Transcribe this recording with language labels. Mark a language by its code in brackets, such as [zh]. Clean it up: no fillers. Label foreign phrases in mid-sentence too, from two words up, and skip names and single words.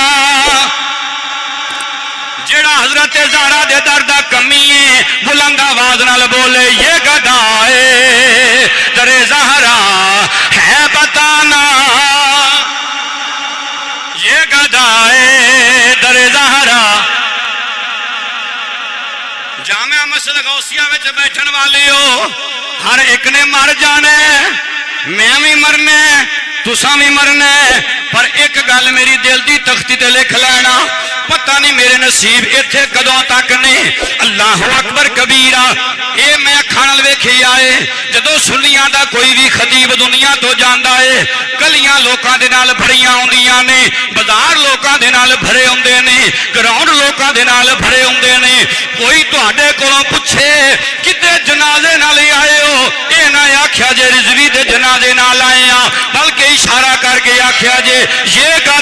[pa] جڑا حضرت زہرا دے در دا کمی ہے بلند آواز نال بولے یہ گدائے در زہرا ہے بتانا یہ گدائے در زہرا جامعہ مسجد غوثیہ وچ بیٹھن والے ہو ہر ایک نے مر جانا میں بھی مرنا تساں بھی مرنا پر ایک گل میری دل دی تختی تے لکھ لینا پتہ نہیں میرے نصیب ایتھے کدوں تک نے [ar] اللہ اکبر [pa] کبیرہ اے میں اکھاں نال ویکھی آئے جدوں سنیاں دا کوئی بھی خطیب دنیا تو جاندا ہے گلیاں لوکاں دے نال بھریاں ہوندیاں نے بازار لوکاں دے نال بھرے ہوندے نے گراؤنڈ لوکاں دے نال بھرے ہوندے نے کوئی تہاڈے کولوں پوچھے کتے جنازے نال آئے ہو اے نہ آکھیا جے رضوی دے جنازے نال آئے ہاں بلکہ اشارہ کر کے آکھیا جے یہ